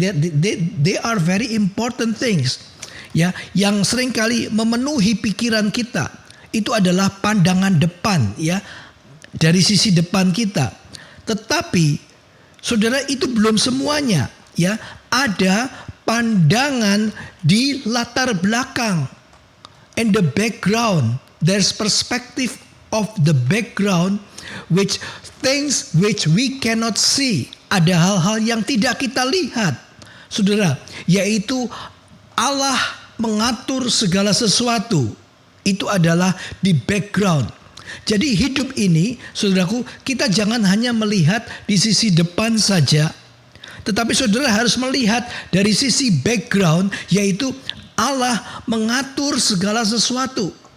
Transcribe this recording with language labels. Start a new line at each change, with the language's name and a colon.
English: They are very important things.
Indonesian: Yang seringkali memenuhi pikiran kita. Itu adalah pandangan depan, dari sisi depan kita. Tetapi saudara, itu belum semuanya, Ada pandangan di latar belakang.
English: And the background, there's perspective of the background, which things which we cannot see.
Indonesian: Ada hal-hal yang tidak kita lihat, saudara, yaitu Allah mengatur segala sesuatu. Itu adalah di background. Jadi hidup ini, saudaraku, kita jangan hanya melihat di sisi depan saja, tetapi saudara harus melihat dari sisi background, yaitu Allah mengatur segala sesuatu.